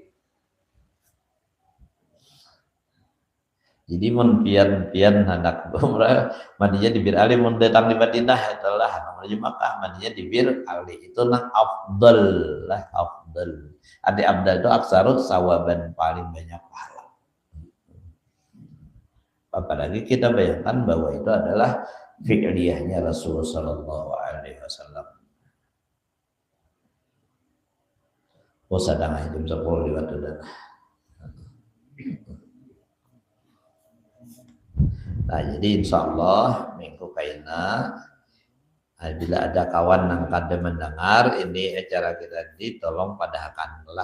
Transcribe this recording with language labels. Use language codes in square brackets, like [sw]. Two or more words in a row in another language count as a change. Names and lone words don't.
[bjn] Jadi mun pian hendak umrah mandinya di Bir Ali, mun datang di Madinah itulah menuju Makkah mandinya di Bir Ali. Itu nang afdal lah, afdal. Adi afdal itu [ar] أكثر ثوابا, [bjn] paling banyak pahala. [id] Apalagi kita bayangkan bahwa itu adalah fi'liyahnya Rasulullah [ar] صلى الله عليه وسلم. [bjn] Sadang jam 10 lewat udah. Nah, jadi insya Allah minggu kaina bila ada kawan yang kada mendengar ini acara kita ini, tolong padahkanlah.